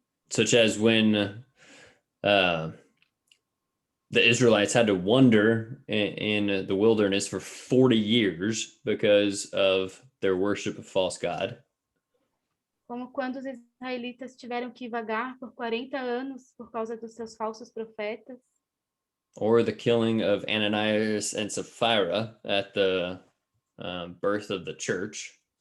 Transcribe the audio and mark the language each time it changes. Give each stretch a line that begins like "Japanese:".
English: Such as when the Israelites had to wander in the wilderness for 40 years because of their worship of false god.
Portuguese: Como quando os israelitas tiveram que vagar por 40 anos por causa dos seus falsos profetas.
English: Or the killing of Ananias and Sapphira at the birth of the church.